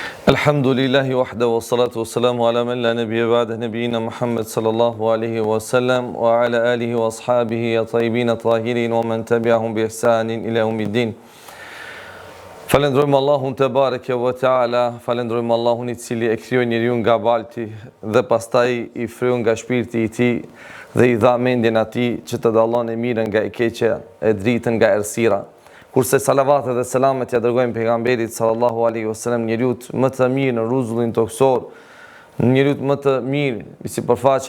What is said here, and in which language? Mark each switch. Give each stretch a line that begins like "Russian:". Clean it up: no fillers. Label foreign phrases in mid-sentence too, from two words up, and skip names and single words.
Arabic: الحمد لله وحده والصلاة والسلام على من لا نبي بعد نبينا محمد صلى الله عليه وسلم وعلى آله وأصحابه الطيبين الطاهرين ومن تبعهم بإحسان إلى يوم الدين.
Albanian: Falendrojmë Allahun
Arabic: تبارك وتعالى,
Albanian: falendrojmë Allahun I cili e krijoi njeriu nga balti dhe pastaj I fryu nga shpirti I tij dhe I dha mendjen atij që të dallon e mirën nga e keqja, e dritën nga errësira. Kurse salavatet dhe selamet ja dërgojmë pejgamberit
Arabic: صلى الله عليه وسلم,
Albanian: njeriut më të mirë në rrezullin toksor, njeriut më të mirë në sipërfaqen